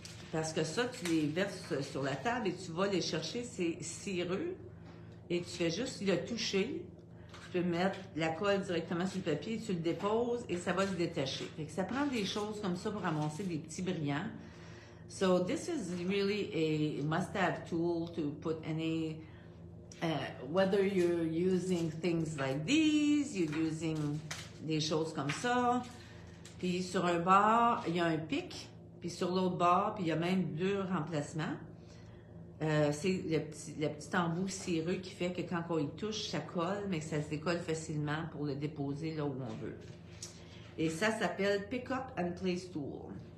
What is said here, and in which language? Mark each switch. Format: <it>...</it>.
<fr>Parce que ça, tu les verses sur la table et tu vas les chercher, c'est cireux. Et tu fais juste le toucher. Tu peux mettre la colle directement sur le papier, tu le déposes et ça va se détacher. Fait que ça prend des choses comme ça pour ramasser des petits brillants.</fr> <en>So this is really a must-have tool to put any, whether you're using things like these, you're using</en> <fr>des choses comme ça. Puis sur un bord, il y a un pic. Puis sur l'autre bord, puis il y a même 2 remplacements. C'est le petit embout cireux qui fait que quand on y touche, ça colle, mais que ça se décolle facilement pour le déposer là où on veut. Et ça s'appelle Pick Up and Place Tool.</fr>